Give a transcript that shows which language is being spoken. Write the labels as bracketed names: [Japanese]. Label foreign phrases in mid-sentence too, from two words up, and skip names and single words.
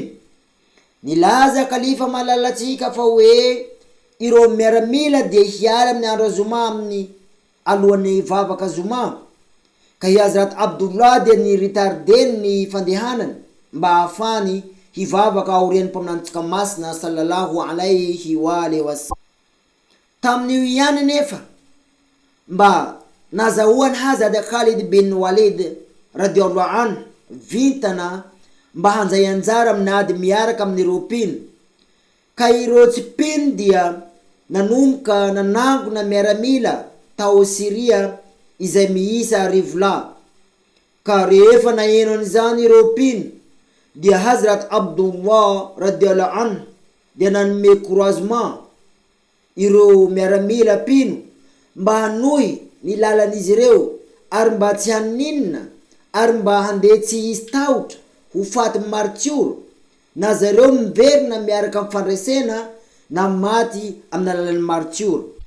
[Malagasy] Nilaza Khalifa malalatsika fa hoe ireo miaramila dia hiala amin'ny andro zoma amin'ny alohan'ny vavaka zoma, ka i Hazrat Abdullah dia niritardeny ny fandehanany mba ahafany hivavaka aorian'ny mpaminantsika masina [Arabic] صلى الله عليه وسلم. [Malagasy] Tamin'io ihany nefa mba nazahoany Hazrat Khalid bin Walid [Arabic] رضي الله عنه [Malagasy] vintana mba hanjay anjara amin'ny ady miaraka amin'ireo mpino, ka ireo tsy mpino dia nanomboka nanangona miaramila tao Syria izay miisa rivola. Ka rehefa naheno an'izany ireo mpino dia Hazrat Abdullah [Arabic] رضي الله عنه [Malagasy] dia nanome couragement ireo miaramila mpino mba hanohy ny lalan'izy ireo ary mba tsy haninina ary mba handeha tsy hisy tahotra ho faty martiora, na zareo miverina miaraka amin'ny fandraisena na maty amin'ny alalan'ny martiora.